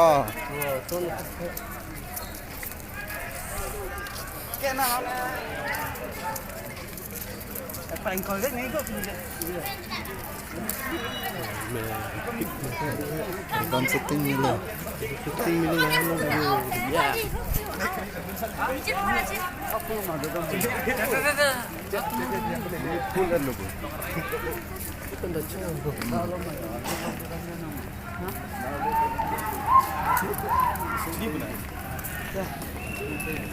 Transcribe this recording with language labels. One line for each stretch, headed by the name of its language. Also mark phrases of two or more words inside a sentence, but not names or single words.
Malay: Kena mana? Apa yang kau lihat ni kau?
Filipino: Ibang setting nila. Setting nila ano ya. Full ano ba? Ito na siya.